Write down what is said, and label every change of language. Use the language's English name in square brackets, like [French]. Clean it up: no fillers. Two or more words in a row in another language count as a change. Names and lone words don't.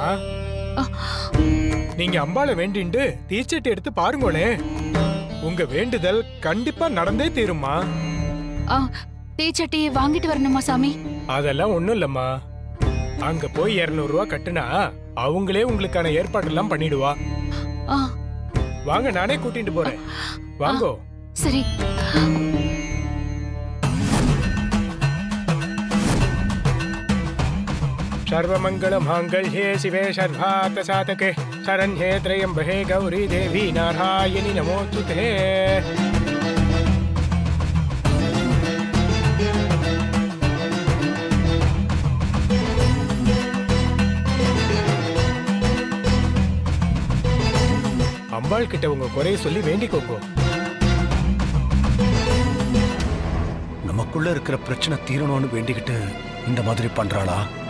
[Tamil] நீங்க அம்பாளை வேண்டிண்டு தீச்சட்டி எடுத்து பாருங்களே, உங்க வேண்டுதல் கண்டிப்பா நடந்தே தீருமா. தீச்சட்டி வாங்கிட்டு வரணுமா சாமி? அதெல்லாம் ஒண்ணும் இல்லம்மா. அங்க போய் 200 ரூபாய் கட்டுனா அவங்களே உங்களுக்கான ஏற்பாடு எல்லாம் பண்ணிடுவா. வாங்க, நானே கூட்டிட்டு போறேன். வாங்கோ. சரி. [Sanskrit] सर्वमंगल मांगल्ये शिवे सर्वार्थ साधके शरण्ये त्र्यंबके गौरी देवी नारायणि नमोस्तुते. [Tamil] அம்பாள் கிட்ட உங்க குறைய சொல்லி வேண்டிக்கோங்க. நமக்குள்ள இருக்கிற பிரச்சனை தீரணும்னு வேண்டிக்கிட்டு இந்த மாதிரி பண்றாளா?